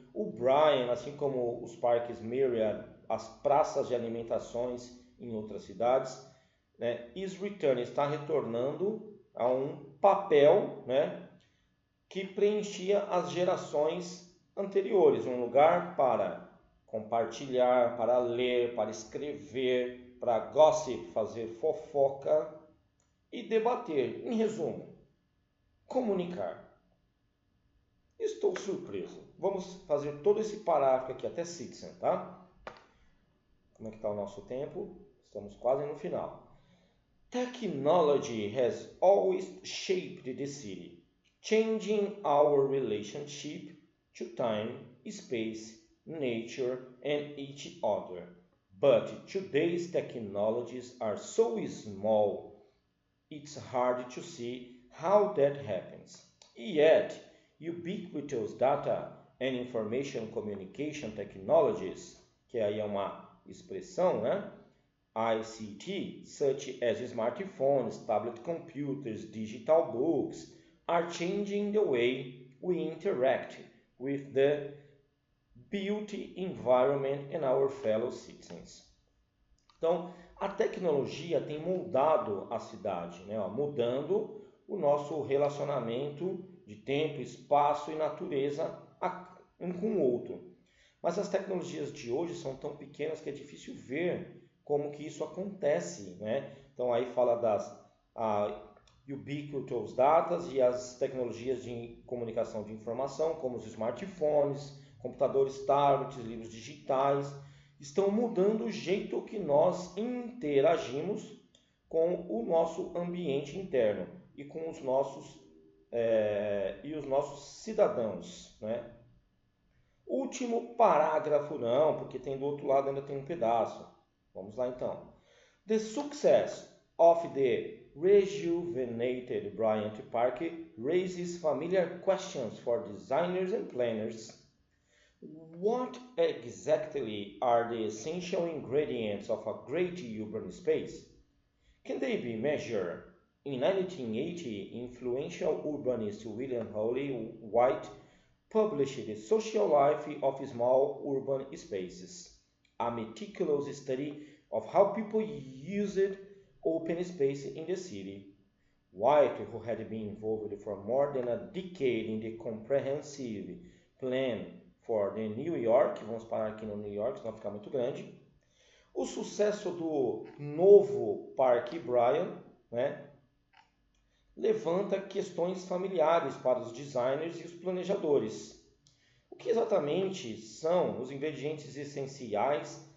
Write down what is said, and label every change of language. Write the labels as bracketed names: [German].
[Portuguese] O Brian, assim como os parques Myriad, as praças de alimentações em outras cidades, né, está retornando a um papel, né, que preenchia as gerações anteriores, um lugar para compartilhar, para ler, para escrever, para gossip, fazer fofoca e debater. Em resumo, comunicar. Estou surpreso. Vamos fazer todo esse parágrafo aqui até Citizen, tá? Como é que está o nosso tempo? Estamos quase no final. [English] Technology has always shaped the city, changing our relationship to time, space, nature, and each other. But today's technologies are so small, it's hard to see how that happens. Yet, ubiquitous data and information communication technologies, [Portuguese] que aí é uma expressão, né? [English] ICT, such as smartphones, tablet computers, digital books, are changing the way we interact with the built environment and our fellow citizens. [Portuguese] Então, a tecnologia tem moldado a cidade, né? Mudando o nosso relacionamento de tempo, espaço e natureza um com o outro. Mas as tecnologias de hoje são tão pequenas que é difícil ver como que isso acontece, né? Então aí fala das ubiquitous datas e as tecnologias de comunicação de informação, como os smartphones, computadores, tablets, livros digitais, estão mudando o jeito que nós interagimos com o nosso ambiente interno e com os nossos cidadãos, né? Último parágrafo não, porque tem do outro lado ainda tem um pedaço. Vamos lá então. [English] The success of the rejuvenated Bryant Park raises familiar questions for designers and planners. What exactly are the essential ingredients of a great urban space? Can they be measured? In 1980, influential urbanist William Hawley White published The Social Life of Small Urban Spaces, a meticulous study of how people used open space in the city. White, who had been involved for more than a decade in the comprehensive plan for the New York, [Portuguese] vamos parar aqui no New York, senão ficar muito grande, o sucesso do novo Parque Bryan, né, levanta questões familiares para os designers e os planejadores. O que exatamente são os ingredientes essenciais